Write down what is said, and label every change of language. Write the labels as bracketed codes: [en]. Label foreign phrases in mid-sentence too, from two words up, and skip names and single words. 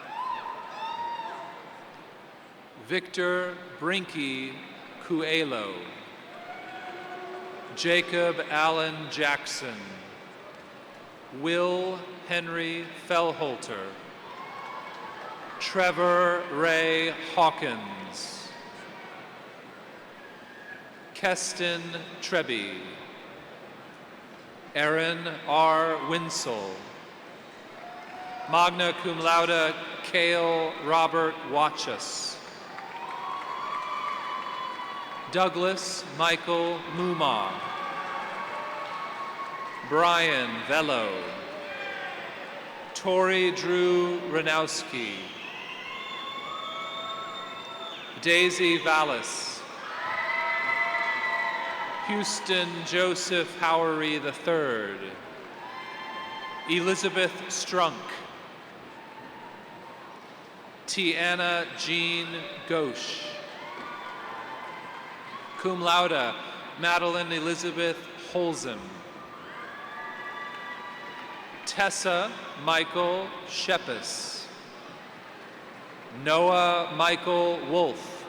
[en] Victor Brinky Cuelo. Jacob Allen Jackson. Will Henry Fellholter. Trevor Ray Hawkins. Keston Treby. Aaron R. Winsell. [la] Magna cum laude [en] Cale Robert Watchus. Douglas Michael Muma. Brian Vello. Tori Drew Ranowski. Daisy Vallis. Houston Joseph Howery III. Elizabeth Strunk. Tiana Jean Ghosh. [la] Cum laude [en] Madeline Elizabeth Holzim. Tessa Michael Shepis. Noah Michael Wolf.